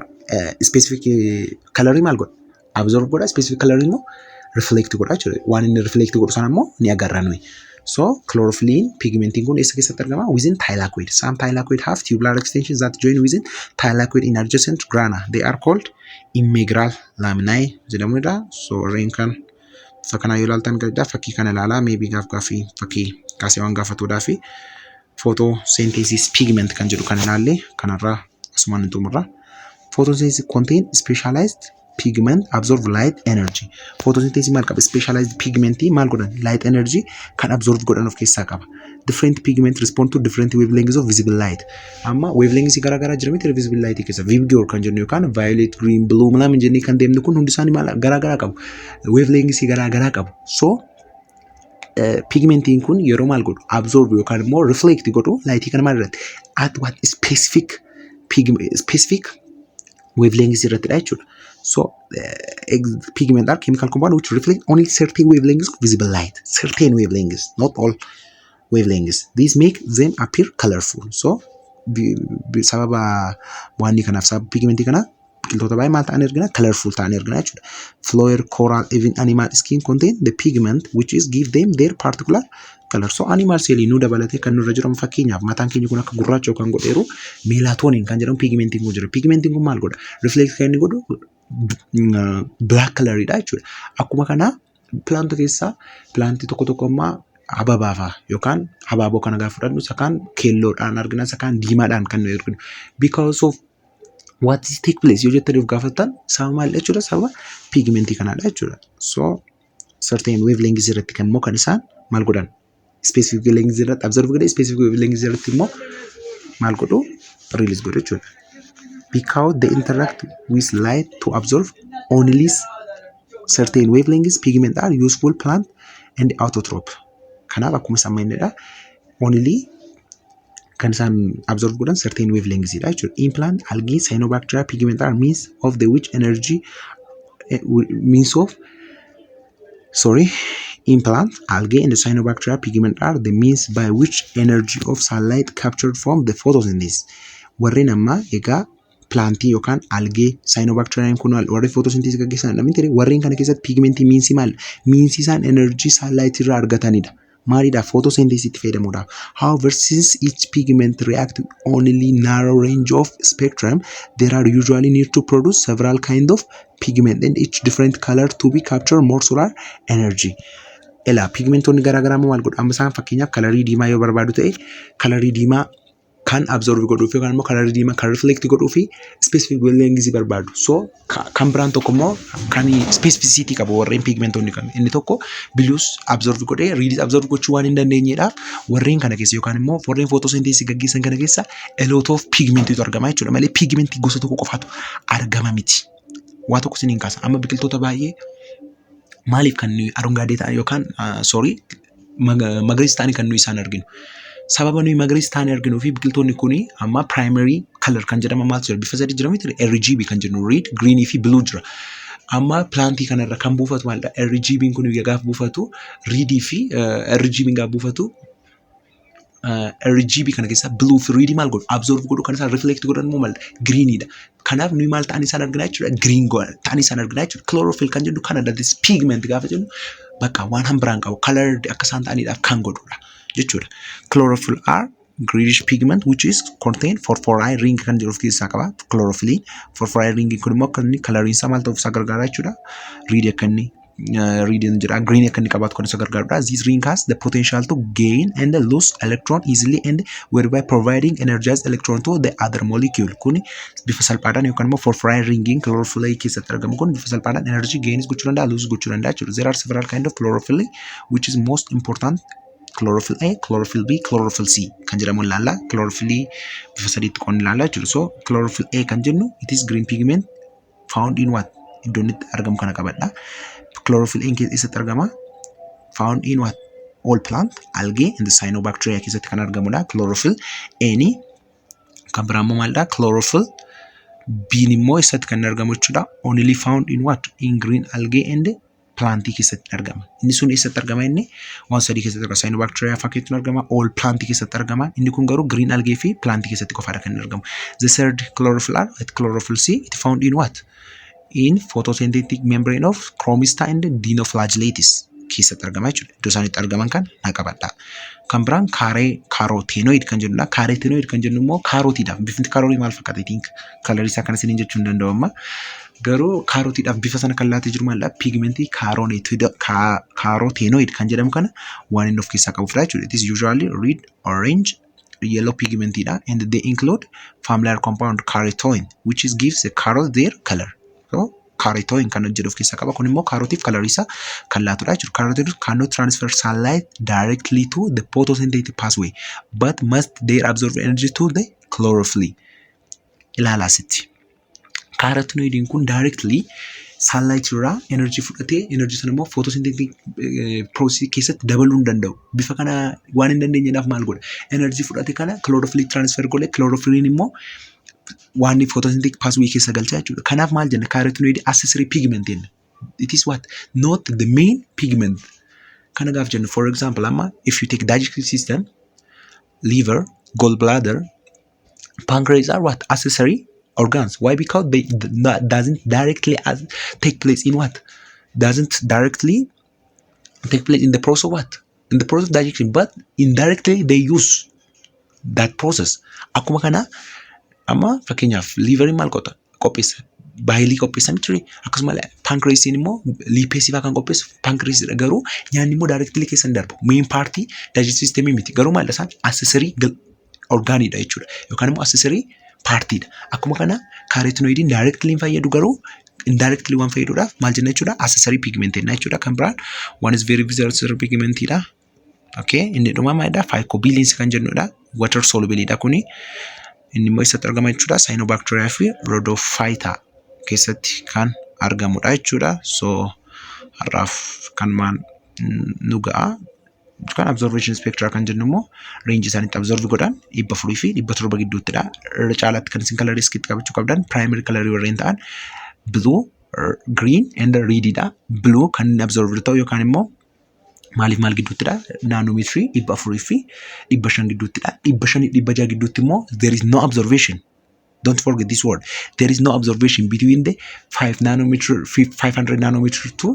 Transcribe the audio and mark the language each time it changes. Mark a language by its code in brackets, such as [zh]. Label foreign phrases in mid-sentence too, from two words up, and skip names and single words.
[en] Specific coloring [om] maal godha? Absorb godha. [en] Specific coloring [om] immoo reflect godha jechuudha. Waan inni reflect godhu sana immoo ni agarra nuyi. So chlorophyll pigmentiin kun eessa keessatti argama? [en] Within thylakoid. Some thylakoid have tubular extensions that join within thylakoid in adjacent grana. They are called immigral laminae jedhamudha. [om] So warreen kan fakkanaa yoo ilaaltan gaariidha. Fakkii kana ilaalaa maybe gaafii fakkii kaasee waan gaafatuudhaa fi [en] photosynthesis pigment [om] kan jedhu kan ilaalle kanarraa asumaan hin xumurra. [en] Photosynthesis contain specialized pigment absorb light energy. [om] Photosynthesis maal qaba? [en] Specialized pigment [om] maal godhan? [en] Light energy [om] kan absorb godhan of keessaa qaba. [en] Different pigment respond to different wavelengths of visible light. [om] Amma wavelengths garaagaraa jira miti [en] visible light [om] keessa. Vivid kan jennu yookaan [en] violet, green, blue [om] malaan jennee kan deemnu kun hundi isaanii maal garaagaraa qabu. Wavelengths garaagaraa qabu. So pigmentiin kun yeroo maal godhu? Absorb yookaan immoo reflect godhu lightii kana maal irratti? [en] At what specific wavelengths [om] irratti dha jechuudha. [en] So pigment are chemical compound which reflect only certain wavelengths of visible light. Certain wavelengths, not all wavelengths. These make them appear colorful. [om] So sababa waanni kanaaf sababa pigmentii kana biqiltoota baay'ee maal ta'an argina? Colorful ta'an argina jechuudha. [en] Flower, coral, even animal skin contain the pigment which is give them their particular color. [om] So animal cell nu dabalatee kan nurra jiran fakkeenyaaf mataan keenya kun akka gurraacha yookaan godheeru melatonin kan jedhamu pigmentiin kun jira. Pigmentiin kun maal godha? Reflect kan inni godhu [en] black color [om] dha jechuudha. Akkuma kana plant keessaa plantii tokko ammaa hababaafa yookaan habaaboo kana gaafa fudhannu sakaan keelloodhaan argina sakaan diimaadhaan kan nu arginu. [en] Because of what is take place [om] yoo jettanii of gaafattan sababa maal jechuudha? Sababa pigmentii kanaadha jechuudha. So [en] certain wavelengths [om] irratti kan immoo kan isaan maal godhan? [en] Specific wavelengths [om] irratti absorb godhe [en] specific wavelengths [om] irratti immoo maal godhu? Release godhu jechuudha. [en] Because they interact with light to absorb only certain wavelengths, pigment are useful plant and autotroph. [om] Kanaaf akkuma samaynedha. Only kan isaan absorb godhan [en] certain wavelengths [om] dha jechuudha. [en] In plant, algae, cyanobacteria, pigment are means of the which energy in plant, algae and the cyanobacteria pigment are the means by which energy of sunlight captured from the photosynthesis. [om] Warreen amma egaa plantii yookaan algee cyanobacteria kun warri photosynthesis gaggeessan namni warreen kana keessatti pigmentii miinsi maal? Miinsi isaan [en] energy sunlight [om] irraa argatanidha. Maalidha photosynthesis itti fayyadamuudhaaf. [en] However, since each pigment react only narrow range of spectrum, there are usually need to produce several kind of pigment and each different color to be capture more solar energy. [om] Ela pigmentoonni garaagaraa maal godhu? Amma isaan fakkeenyaaf kalarii diimaa yoo barbaadu ta'e kalarii diimaa kan absorb godhuuf yookaan immoo kalarii diimaa kan reflect godhuu fi [en] specific wavelength [om] barbaadu. So kan biraan tokko immoo kan specificity qabu warreen pigmentoonni kan inni tokko blues absorb godhee redis absorb gochuu waan hin dandeenyeedhaaf warreen kana keessa yookaan immoo warreen photosynthesis gaggeessan kana keessa [en] a lot of [om] pigmentu argama jechuudha malee pigmentii gosa tokko qofaatu argama miti. Waa tokko isiniin kaasa amma biqiltoota baay'ee maaliif kan nuyi arungaadee ta'an yookaan magariisa ta'anii kan nuyi isaan arginu. Sababa nuyi magariisa ta'anii arginuu fi biqiltoonni kuni amma [en] primary color [om] kan jedhama maaltu jira bifa sadii jira miti RGB kan jennu [en] red, green [om] fi blue jira. Amma plantii kanarra kan buufatu maalidha RGB kun gaafa buufatu red fi RGB gaafa buufatu RGB kana keessa blue fi red maal godhu absorb godhu kan isaan reflect godhan immoo maalidha greenidha. Kanaaf nuyi maal ta'anii isaan arginaa jechuudha green ta'anii isaan arginaa jechuudha. Chlorophyll kan jennu kana [en] that is pigment [om] gaafa jennu bakka waan hambiraan qabu colored akka isaan ta'aniidhaaf kan godhudha jechuudha. [en] Chlorophyll are greenish pigment which is contain phosphorine ring [om] kan jedhu of keessaa qaba. [en] Chlorophyll phosphorine ring [om] kun immoo kan inni coloriin isaa maal ta'uuf isa gargaara jechuudha. Red akka inni red jira green akka inni qabaatu kan isa gargaarudha. [en] This ring has the potential to gain and lose electron easily and whereby providing energized electron to the other molecule. [om] Kuni bifa salphaadhaan yookaan immoo phosphorine ringing chlorophyll keessatti argamu kun bifa salphaadhaan [en] energy gains [om] gochuu danda'a lose gochuu danda'a jechuudha. [en] There are several kind of chlorophyll which is most important chlorophyll A, chlorophyll B, chlorophyll C [om] kan jedhamu ilaalla. Chlorophyll bifa sadiitti qoonni ilaalla jechuudha. [en] So chlorophyll A [om] kan jennu [en] it is green pigment found in what? [om] Iddoon itti argamu kana qabadha. Chlorophyll A keessatti argama [en] found in what? All plant, algae and the cyanobacteria [om] keessatti kan argamudha. Chlorophyll A ni kan biraa immoo maalidha? Chlorophyll B immoo eessatti kan argamu jechuudha. [en] Only found in what? In green algae and [om] plantii keessatti argama. Inni sun eessatti argama inni waan sadii keessatti argama. Cyanobacteria fakkeetti argama. All plantii keessatti argama. Inni kun garuu [en] green algae [om] fi plantii keessatti qofaadha kan argamu. [en] The third chlorophyll are at chlorophyll C it found in what? In photosynthetic membrane of Chromista and Dinoflagellates [om] keessatti argama jechuudha. Iddoo isaan itti argaman kan naqabadha. Kan biraan carotenoid kan jennudha. Carotenoid kan jennu immoo kaarotiidhaaf bifni kaarotii maal fakkaata? [en] I think [om] kalarii isaa kana isiniin jechuun danda'u amma. Garuu kaarotiidhaaf bifa sana kan laatee jiru maalidha? Pigmentii carotenoid kan jedhamu kana waan inni of keessaa qabudha jechuudha. [en] It is usually red, orange, yellow pigmentidha and they include familiar compound carotene which is gives the carrot their color. [om] So carotene kan jedhu of keessaa qaba. Kun immoo kaarotiif kalarii isaa kan laatudha jechuudha. [en] Carotene cannot transfer sunlight directly to the photosynthetic pathway but must there absorb energy to the chlorophyll. [om] Ilaala asitti. Carotenoid kun directly sunlight irraa energy fudhatee energy sana immoo photosynthetic process keessatti dabaluu hin danda'u. Bifa kana waan hin dandeenyeedhaaf maal godha? Energy fudhatee kana chlorophyll transfer godhe chlorophyll immoo waan photosynthetic pathway keessa galchaa jechuudha. Kanaaf maal jenna? Carotenoid [en] accessory pigment [om] jenna. [en] It is what? Not the main pigment. [om] Kana gaaf jenna. [en] For example, amma if you take digestive system, liver, gallbladder, pancreas are what? Accessory organs. Why? Because they doesn't directly take place in what? Doesn't directly take place in the process of what? In the process of digestion, but indirectly they use that process. [om] Akkuma kana amma fakkeenyaaf liver maal qota? Qopheessa. Baay'ee qopheessa miti. Akkasuma pancreas immoo lipeesii fa'aa kan qopheessu pancreas garuu nyaanni immoo directly keessa hin darbu. [en] Main party digestive system [om] miti. Garuu maal isaan accessory organidha jechuudha. Yookaan immoo accessory partiidha. Akkuma kana carotenoidin directly hin fayyadu garuu indirectly waan fayyaduudhaaf maal jenna jechuudha? [en] Accessory pigment [om] jenna jechuudha. Kan biraan [en] one is very visible pigmentidha. [om] Okay, inni dhuma maalidha? Phycobilins kan jennudha. [en] Water soluble [om] kuni. Inni immoo eessatti argama jechuudha? Cyanobacteria fi Rhodophyta keessatti kan argamudha jechuudha. So har'aaf kan maan nu ga'a. Kan [en] observation spectra [om] kan jennu immoo range isaaniitti observe godhan 400 fi 700 gidduuttidha. Irra caalaatti kan isin colour iskitti qabachuu qabdan [en] primary colour [om] warreen ta'an [en] blue, green and [om] redidha. Blue kan observe ta'u yookaan immoo maaliif maal gidduuttidha? Naanomeetirii 400 fi 500 gidduuttidha. [en] 500 [om] fi 600 gidduutti immoo [en] there is no observation. Don't forget this word. There is no observation between the 500 nanometer to 600 nanometer.